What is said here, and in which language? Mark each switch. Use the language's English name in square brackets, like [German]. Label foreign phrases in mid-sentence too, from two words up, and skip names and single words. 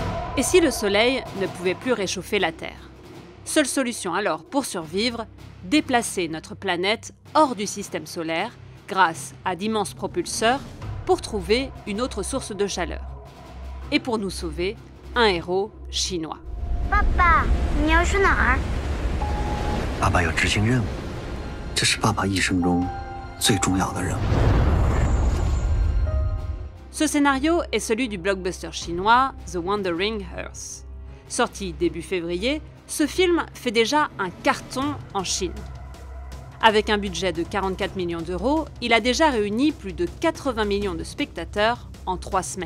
[French] Et si le Soleil ne pouvait plus réchauffer la Terre? Seule solution alors pour survivre, déplacer notre planète hors du système solaire grâce à d'immenses propulseurs pour trouver une autre source de chaleur. Et pour nous sauver, un héros chinois. [Chinese] Papa, 你要去哪儿？爸爸要执行任务，这是爸爸一生中最重要的任务。 [French] Ce scénario est celui du blockbuster chinois The Wandering Earth. Sorti début février, ce film fait déjà un carton en Chine. Avec un budget de 44 millions d'euros, il a déjà réuni plus de 80 millions de spectateurs en 3 semaines.